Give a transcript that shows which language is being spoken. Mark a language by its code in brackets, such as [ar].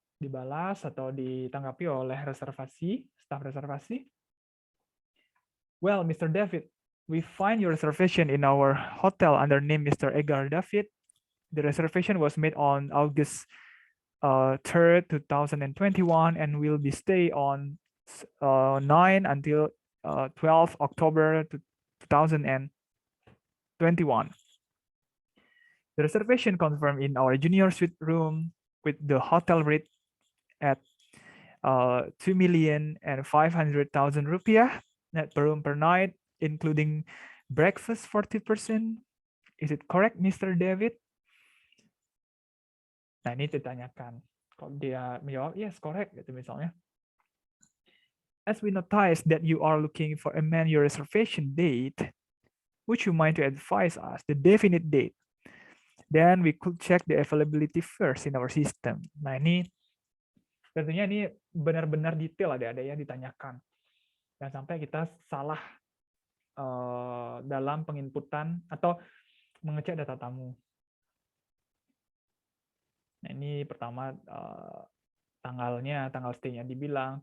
[id] Dibalas atau ditanggapi oleh reservasi, staf reservasi. [en] Well, Mr. David, we find your reservation in our hotel under name Mr. Edgar David. The reservation was made on August 3rd, 2021, and will be stay on 9 until 12 October 2021. The reservation confirmed in our junior suite room with the hotel rate at 2,500,000 rupiah net per room per night, including breakfast 40%. Is it correct, Mr. David? [id] Nah, ini ditanyakan. Kalau dia menjawab, [en] yes, correct, [id] gitu misalnya. [en] As we notice that you are looking for a man your reservation date, would you mind to advise us the definite date? Then we could check the availability first in our system. [id] Nah, ini tentunya ini benar-benar detail ada ya ditanyakan. Jangan sampai kita salah dalam penginputan atau mengecek data tamu. Nah, ini pertama tanggalnya, tanggal stay-nya dibilang.